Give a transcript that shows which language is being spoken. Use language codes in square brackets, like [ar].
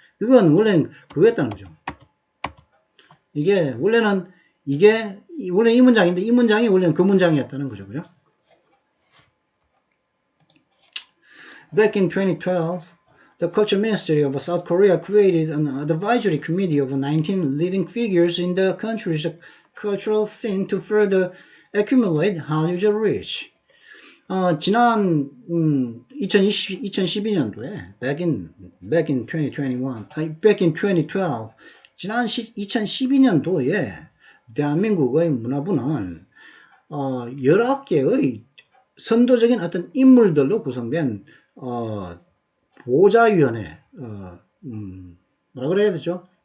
[ko] 그건 원래는 그거였다는 거죠. 원래 이 문장인데 이 문장이 원래는 그 문장이었다는 거죠. 그죠? [en] Back in 2012, the Culture Ministry of South Korea created an advisory committee of 19 leading figures in the country's cultural scene to further accumulate Hallyu's reach. [ko] 지난 2012년도에 [en] back in 2012, [ko] 지난 2012년도에 대한민국의 문화부는 여러 개의 선도적인 어떤 인물들로 구성된 보좌위원회, 뭐라 그래야 되죠?